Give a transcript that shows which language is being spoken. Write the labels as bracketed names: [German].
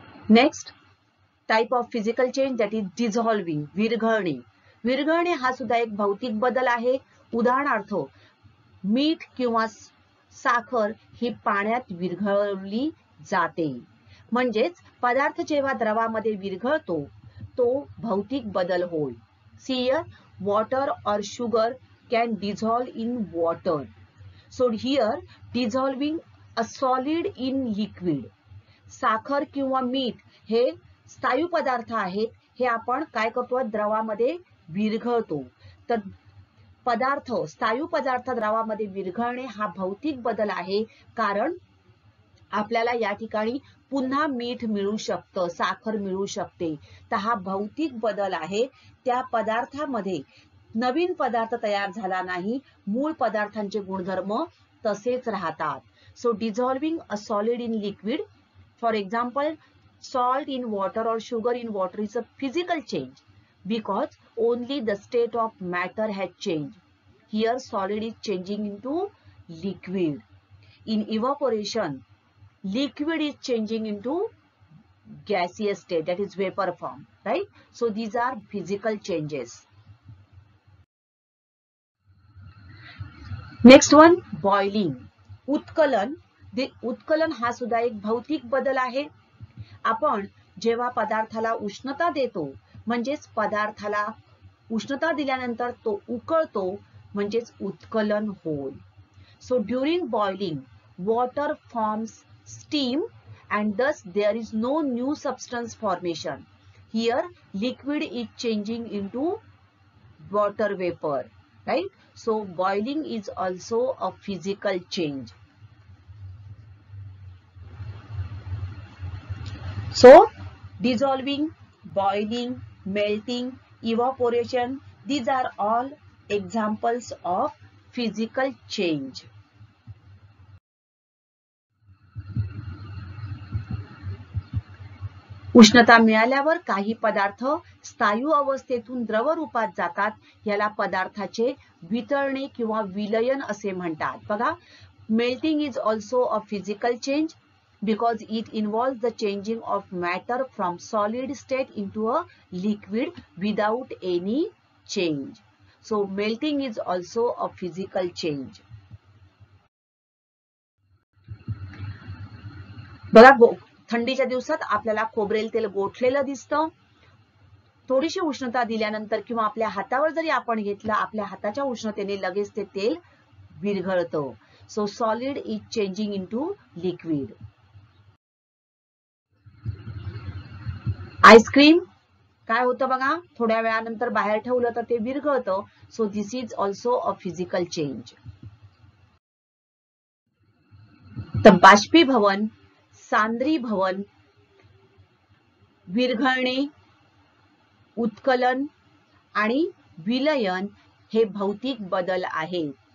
[English] Next type of physical change, that is dissolving, विरघळणे. [Marathi] विरघळणे हा सुद्धा एक भौतिक बदल आहे. उदाहरणार्थ, मीठ किंवा साखर ही पाण्यात विरघळली जाते. म्हणजेच पदार्थ जेव्हा द्रवामध्ये विरघळतो तो भौतिक बदल होय. [English] See here, water or sugar can dissolve in water. So here, dissolving a solid in liquid. [Marathi] साखर किंवा मीठ हे स्थायू पदार्थ आहेत, हे आपण काय करतो, द्रवामध्ये विरघळतो. तर पदार्थ, स्थायू पदार्थ द्रवामध्ये विरघळणे हा भौतिक बदल आहे, कारण आपल्याला या ठिकाणी पुन्हा मीठ मिळू शकतं, साखर मिळू शकते. तर हा भौतिक बदल आहे. त्या पदार्थामध्ये नवीन पदार्थ तयार झाला नाही, मूळ पदार्थांचे गुणधर्म तसेच राहतात. [English] So dissolving a solid in liquid, for example salt in water or sugar in water, is a physical change because only the state of matter has changed. Here solid is changing into liquid. In evaporation, liquid is changing into gaseous state, that is vapor form, right? So these are physical changes. Next one, boiling. उत्कलन. [Marathi] उत्कलन हा सुद्धा एक भौतिक बदल आहे. आपण जेव्हा पदार्थाला उष्णता देतो, म्हणजेच पदार्थाला उष्णता दिल्यानंतर तो उकळतो, म्हणजेच उत्कलन होय. [English] So during boiling water forms steam and thus there is no new substance formation. Here liquid is changing into water vapor, right? So boiling is also a physical change. So dissolving, boiling, melting, evaporation, these are all examples of physical change. [Marathi] उष्णता मिळाल्यावर काही पदार्थ स्थायू अवस्थेतून द्रव रूपात जातात, याला पदार्थाचे वितळणे किंवा विलयन असे म्हणतात. बघा, [English] Melting is also a physical change because it involves the changing of matter from solid state into a liquid without any change. So melting is also a physical change. [Marathi] बघा, थंडीच्या दिवसात आपल्याला खोबरेल तेल गोठलेलं दिसतं. थोडीशी उष्णता दिल्यानंतर किंवा आपल्या हातावर जरी आपण घेतलं, आपल्या हाताच्या उष्णतेने लगेच ते तेल विरघळतं. [English] So solid is changing into liquid. [Marathi] Ice cream काय होतं बघा, थोड्या वेळानंतर बाहेर ठेवलं तर ते विरघळतं. [English] So this is also a physical change. [Marathi] तर बाष्पीभवन, सांद्रीभवन, विरघळणे, उत्कलन आणि विलयन हे भौतिक बदल आहेत.